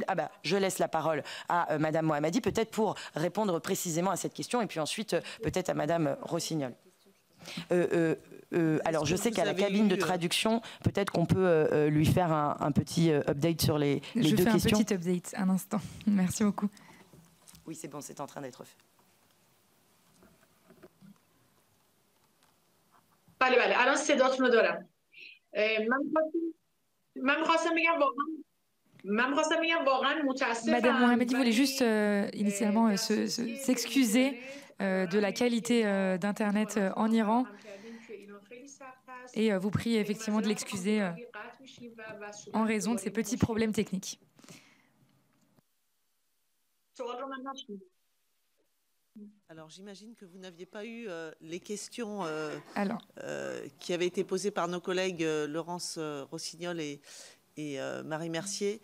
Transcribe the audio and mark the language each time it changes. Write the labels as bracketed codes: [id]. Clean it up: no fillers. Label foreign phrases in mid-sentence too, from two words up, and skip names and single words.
[fr] Ah ben, je laisse la parole à Madame Mohammadi, peut-être pour répondre précisément à cette question, et puis ensuite, peut-être à Madame Rossignol. Alors, je sais qu'à la cabine de traduction, peut-être qu'on peut lui faire un petit update sur les deux questions. Je fais un petit update, un instant. Merci beaucoup. Oui, c'est bon, c'est en train d'être fait. [fa] بله بله الان صداتون رو دارم. من خواستم بگم واقعا متاسفم. [fr] Madame Mohammadi voulait juste initialement s'excuser de la qualité d'Internet en Iran et vous prie effectivement de l'excuser en raison de ces petits problèmes techniques. Alors j'imagine que vous n'aviez pas eu les questions qui avaient été posées par nos collègues Laurence Rossignol et Marie Mercier.